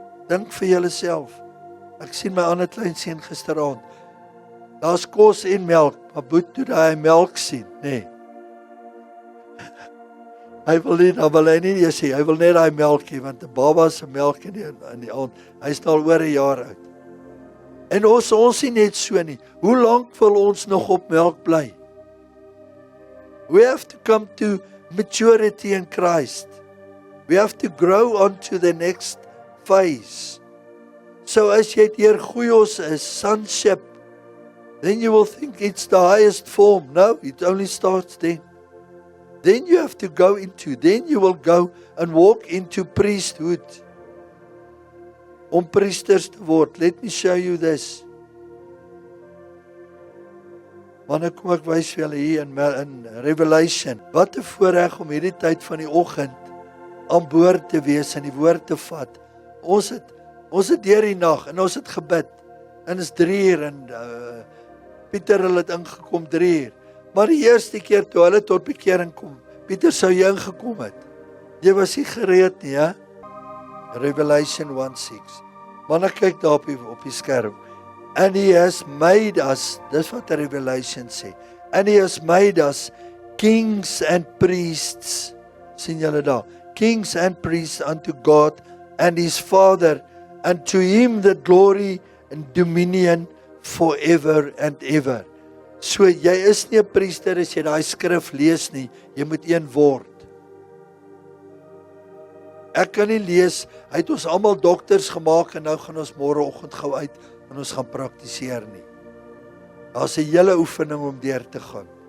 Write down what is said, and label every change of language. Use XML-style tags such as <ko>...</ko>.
<af>Dink vir julleself. Ek sien my ander kleinseun gisteraand. Daar's kos en melk, maar boet toe daai melk sien, nee. Hy wil nie sê, hy wil net daai melk hê, want 'n baba se melk in die aand, hy is al oor 'n jaar oud. En ons nie net so nie. Hoe lank wil ons nog op melk bly?</af> <en>We have to come to maturity in Christ. We have to grow on to the next phase.</en> <af>So as jy deur goeios is,</af> <en>sonship, then you will think it's the highest form. No, it only starts then. Then you have to then you will go and walk into priesthood.</en> <af>Om priesters te word.</af> <en>Let me show you this.</en> <af>Wanneer kom ek wys vir julle hier in Revelation. Wat 'n voorreg om hierdie tyd van die oggend aan boord te wees en die woord te vat. Ons het deur die nag en ons het gebid. En is 3 uur en Pieter het ingekom 3 uur. Maar die eerste keer toe hulle tot bekering kom, Pieter sou jy ingekom het. Jy was nie gereed nie, hè? Revelation 1:6. Maar nou kyk daar op die skerm.</af> <en>And he has made us,</en> <af>dis wat Revelation sê.</af> <en>And he has made us kings and priests.</en> <af>Sien julle daar?</af> <en>Kings and priests unto God and his Father, and to him the glory and dominion forever and ever.</en> <af>So jy is nie 'n priester as jy daai skrif lees nie, jy moet een word. Ek kan nie lees, hy het ons almal dokters gemaak en nou gaan ons môreoggend gou uit en ons gaan praktiseer nie. Daar's 'n hele oefening om deur te gaan.</af>